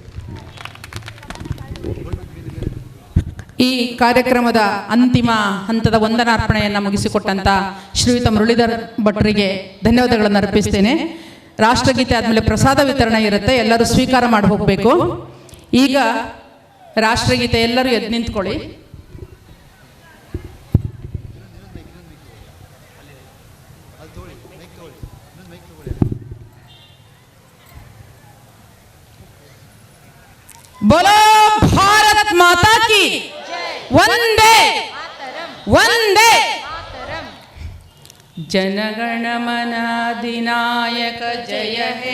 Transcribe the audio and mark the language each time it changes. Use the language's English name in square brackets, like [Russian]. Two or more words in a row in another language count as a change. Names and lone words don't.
[Kannada] ಈ ಕಾರ್ಯಕ್ರಮದ ಅಂತಿಮ ಹಂತದ ವಂದನಾರ್ಪಣೆಯನ್ನು ಮುಗಿಸಿಕೊಟ್ಟಂತ ಶ್ರೀಯುತ ಮುರಳೀಧರ್ ಭಟ್ರಿಗೆ ಧನ್ಯವಾದಗಳನ್ನು ಅರ್ಪಿಸ್ತೇನೆ. ರಾಷ್ಟ್ರಗೀತೆ ಆದಮೇಲೆ ಪ್ರಸಾದ ವಿತರಣೆ ಇರುತ್ತೆ, ಎಲ್ಲರೂ ಸ್ವೀಕಾರ ಮಾಡಿ ಹೋಗಬೇಕು. ಈಗ ರಾಷ್ಟ್ರಗೀತೆ, ಎಲ್ಲರೂ ಎದ್ದು ನಿಂತ್ಕೊಳ್ಳಿ. [Hindi] बोलो भारत माता की वंदे वंदे [Bangla] জনগণ মন অধিনায়ক জয় হে